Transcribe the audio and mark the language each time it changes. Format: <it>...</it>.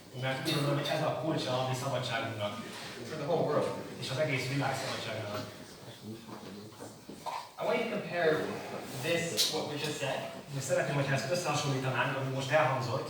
<hu>Mert úgy gondolom, hogy ez a kulcsa a mi szabadságunknak.</hu> <en>For the whole world.</en> <hu>És az egész világ szabadságának.</hu> <en>I want you to compare this, what we just said,</en> <hu>Szeretném, hogyha ezt összehasonlítanánk, ami most elhangzott.</hu>